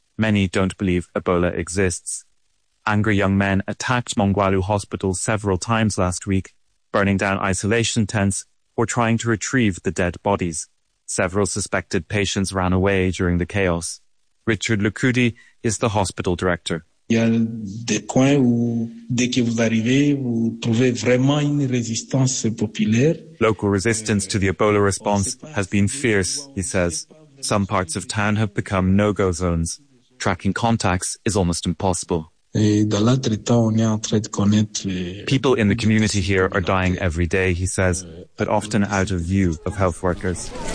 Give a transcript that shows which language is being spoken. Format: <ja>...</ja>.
<en>Many don't believe Ebola exists. Angry young men attacked Mongwalu Hospital several times last week, burning down isolation tents or trying to retrieve the dead bodies. Several suspected patients ran away during the chaos. Richard Lukudi is the hospital director.</en> <fr>Il y a des coins où, dès que vous arrivez, vous trouvez vraiment une résistance populaire.</fr> <en>Local resistance to the Ebola response has been fierce, he says. Some parts of town have become no-go zones. Tracking contacts is almost impossible. People in the community here are dying every day, he says, but often out of view of health workers.</en>